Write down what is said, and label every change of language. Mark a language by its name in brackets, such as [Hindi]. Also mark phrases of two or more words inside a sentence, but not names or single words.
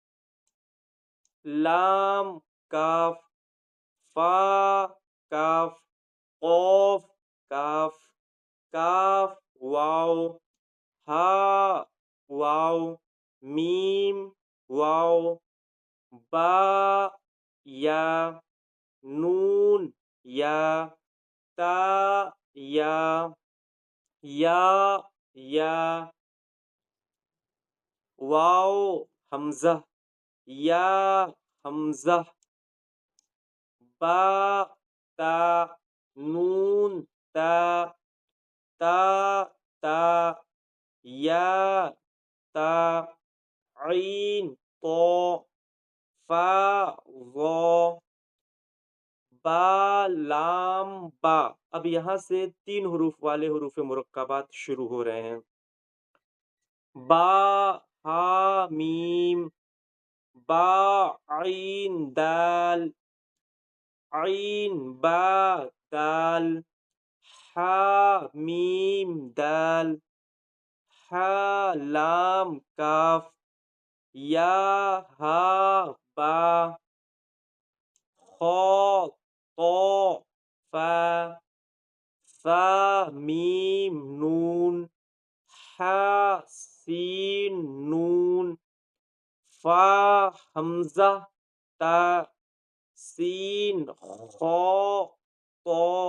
[Urdu] لام کاف، فا کاف، قاف کاف، کاف واو، ہا واو، میم واو، با یا، نون یا، تا یا یا، واو حمزہ، یا حمزہ، با تا، نون تا، تا تا، یا تا، عین طا، فا ظا، با لام با۔ اب یہاں سے 3 حروف والے حروف مرکبات شروع ہو رہے ہیں۔ با ہا میم، با عین دال، عین با دال، حا میم دال، حا لام کاف، یا ہا با، خا طا فا، ثا میم نون، حا سین نون، فا حمزہ تا، سین خا طا،